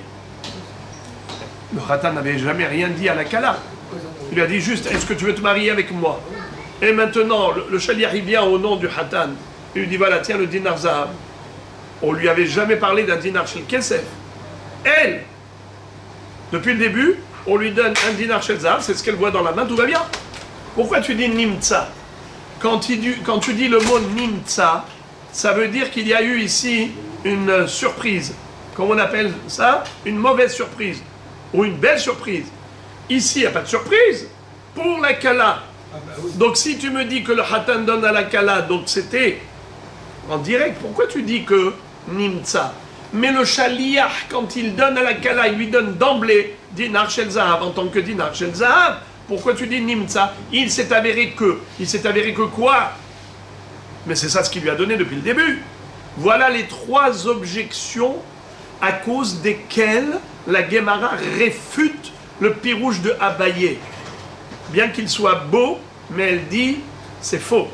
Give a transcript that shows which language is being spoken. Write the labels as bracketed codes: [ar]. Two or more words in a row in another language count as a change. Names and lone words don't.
[fr] Le Hatan n'avait jamais rien dit à la Kala. Il lui a dit juste est-ce que tu veux te marier avec moi? Et maintenant, le Shaliach, il vient au nom du Hatan. Il lui dit voilà, tiens le [he] דינר זהב. [fr] On lui avait jamais parlé d'un [he] דינר של כסף. [fr] Elle, depuis le début, on lui donne un [he] דינר של זהב, [fr] c'est ce qu'elle voit dans la main, tout va bien. Pourquoi tu dis nimtza? Quand tu dis le mot nimtza, ça veut dire qu'il y a eu ici une surprise. Comment on appelle ça? Une mauvaise surprise. Ou une belle surprise. Ici, il n'y a pas de surprise. Pour la Kala. Donc si tu me dis que le Hatan donne à la Kala, donc c'était en direct, pourquoi tu dis que nimtza? Mais le Shaliach, quand il donne à la Kala, il lui donne d'emblée [he] דינר של זהב [fr] en tant que [he] דינר של זהב. [fr] Pourquoi tu dis nimtza? Il s'est avéré que quoi? Mais c'est ça ce qu'il lui a donné depuis le début. Voilà les 3 objections à cause desquelles la Gemara réfute le pirouche de Abaye. Bien qu'il soit beau, mais elle dit c'est faux.